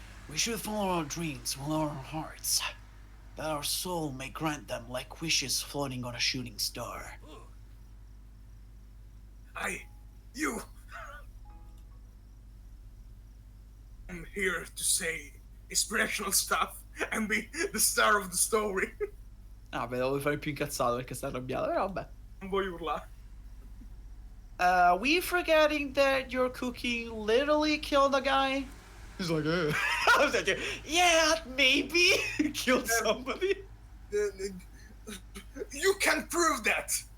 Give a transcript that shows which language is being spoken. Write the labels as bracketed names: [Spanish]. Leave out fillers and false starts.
[English] We should follow our dreams with our hearts, that our soul may grant them like wishes floating on a shooting star. I'm here to say inspirational stuff and be the star of the story. [Italian] Ah, beh, devo fare più incazzato perché sta arrabbiato, però vabbè. Non voglio urlare. [English] We forgetting that your cooking literally killed a guy? He's like, I was like, yeah, maybe killed somebody. You can prove that.